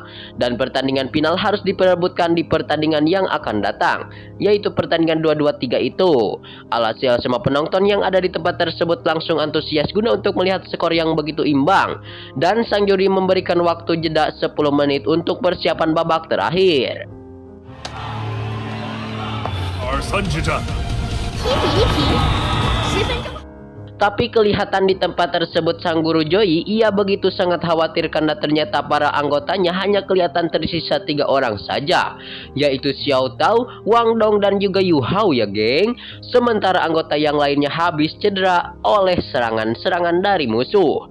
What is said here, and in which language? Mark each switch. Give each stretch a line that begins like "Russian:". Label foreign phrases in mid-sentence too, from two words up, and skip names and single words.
Indonesian: Dan pertandingan final harus diperebutkan di pertandingan yang akan datang, yaitu pertandingan 2-2-3 itu. Alhasil semua penonton yang ada di tempat tersebut langsung antusias guna untuk melihat skor yang begitu imbang. Dan sang juri memberikan waktu jeda 10 menit untuk persiapan babak terakhir.
Chinese: 2-3 之战， 1比1平，10分钟。
Indonesian: Tapi kelihatan di tempat tersebut sang guru Joy ia begitu sangat khawatir karena ternyata para anggotanya hanya kelihatan tersisa 3 orang saja, yaitu Xiao Tao, Wang Dong dan juga Yu Hao ya geng. Sementara anggota yang lainnya habis cedera oleh serangan-serangan dari musuh.